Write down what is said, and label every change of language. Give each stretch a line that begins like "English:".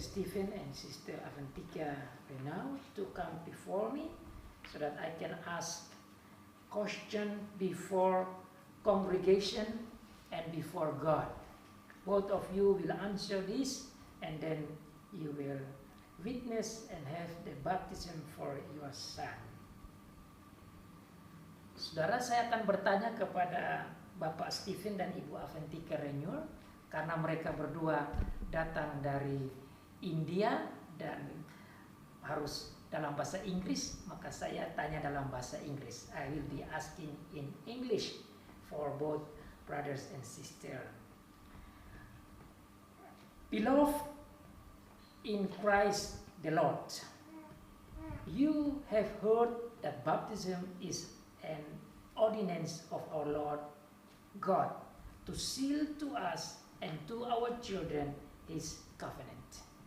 English: Stephen and Sister Avantika Renau, to come before me so that I can ask question before congregation and before God. Both of you will answer this, and then you will witness and have the baptism for your son.
Indonesian: Saudara, saya akan bertanya kepada Bapak Stephen dan Ibu Avantika Renul, karena mereka berdua datang dari India dan harus dalam bahasa Inggris, maka saya tanya dalam bahasa Inggris.
English: I will be asking in English for both brothers and sisters. Beloved in Christ the Lord, you have heard that baptism is an ordinance of our Lord God to seal to us and to our children his covenant.